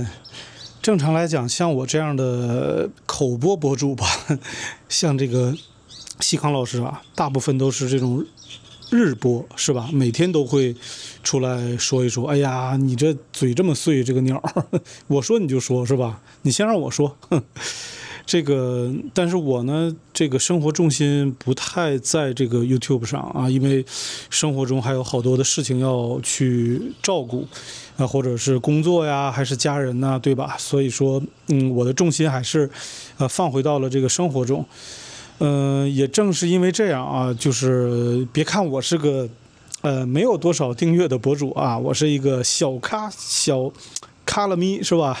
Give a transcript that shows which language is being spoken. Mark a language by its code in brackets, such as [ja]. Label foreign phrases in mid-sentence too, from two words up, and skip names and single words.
[zh] 正常來講，像我這樣的口播博主吧，像這個西康老師啊，大部分都是這種日播，是吧？每天都會出來說一說。哎呀，你這嘴這麼碎，這個鳥，我說你就說，是吧？你先讓我說。這個，但是我呢，這個生活重心不太在這個 YouTube 上啊，因為生活中還有好多的事情要去照顧，啊，或者是工作呀，還是家人吶，對吧？所以說，我的重心還是，放回到了这個生活中。也正是因為這樣啊，就是別看我是個，沒有多少訂閱的博主啊，我是一個小卡拉咪，是吧？